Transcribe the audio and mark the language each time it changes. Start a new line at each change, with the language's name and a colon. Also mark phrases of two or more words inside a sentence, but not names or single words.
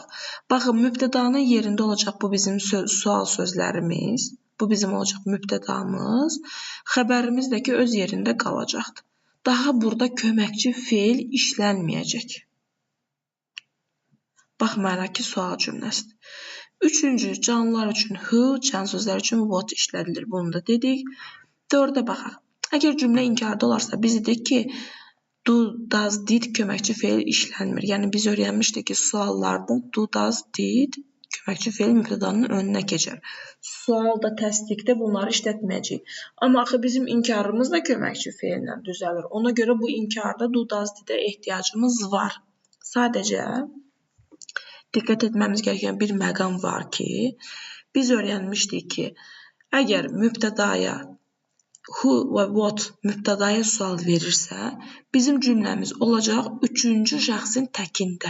Azerbaijani: Baxın, mübtədanın yerində olacaq bu bizim sual sözlərimiz. Bu bizim olacaq mübtədamız. Xəbərimiz də ki, öz yerində qalacaqdır. Daha burada köməkçi feil işlənməyəcək. Baxmayaraq ki, sual cümləsidir. Üçüncü, canlılar üçün who, can sözlər üçün what işlədilir. Bunu da dedik. 4-ə baxaq. Əgər cümlə inkarda olarsa, biz dedik ki,
English: do, does, did
Azerbaijani: köməkçi feil işlənmir. Yəni, biz öyrənmişdik ki, suallarda
English: do, does, did
Azerbaijani: köməkçi feil mübtədanın önünə keçər. Sualda, təsdiqdə bunları işlətməyəcəyik. Amma axı bizim inkarımız da köməkçi feillə düzəlir. Ona görə bu inkarda
English: do, does,
Azerbaijani: did-ə ehtiyacımız var. Sadəcə diqqət etməmiz gerəkən bir məqam var ki, biz öyrənmişdik ki, əgər mübtədaya who və what mübtədaya sual verirsə, bizim cümləmiz olacaq üçüncü şəxsin təkində.